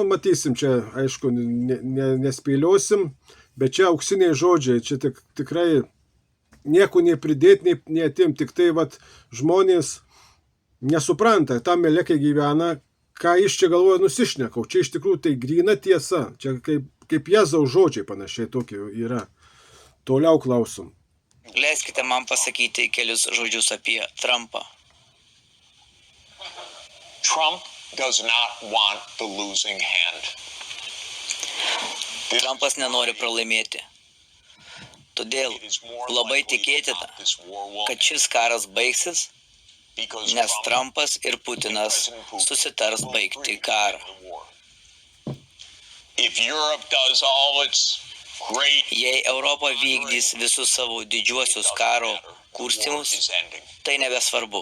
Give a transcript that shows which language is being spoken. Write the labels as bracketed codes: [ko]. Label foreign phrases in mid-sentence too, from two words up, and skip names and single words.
[lt] Matysim čia, aišku, nespėliosim, bet čia auksiniai žodžiai, čia tikrai nieko nepridėti, neatimti, tik tai vat, žmonės nesupranta, tam Melekai gyvena, ką iš čia galvoja nusišnekau. Čia iš tikrųjų tai gryna tiesa, čia kaip Jėzaus žodžiai panašiai tokie yra. Toliau klausom. Leiskite man pasakyti kelius žodžius apie Trumpą. [en] Trump does not want the losing hand. [lt] Trumpas nenori pralaimėti. Todėl labai tikėtina, kad šis karas baigsis, nes Trumpas ir Putinas susitars baigti karą. Jei Europa vykdys visus savo didžiuosius karo kurstymus, tai nebesvarbu.